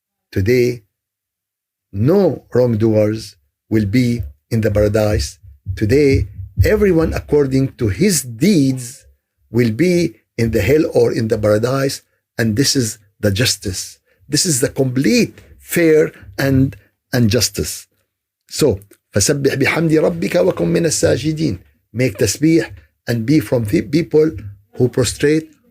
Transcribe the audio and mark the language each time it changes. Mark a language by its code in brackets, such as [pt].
[en] Today, no wrongdoers will be in the paradise. Today, everyone according to his deeds will be in the hell or in the paradise, and this is the justice. This is the complete fair and justice. [ar] So, فسبح بحمد ربك وكن من الساجدين. [en] Make tasbih and be from the people who prostrate.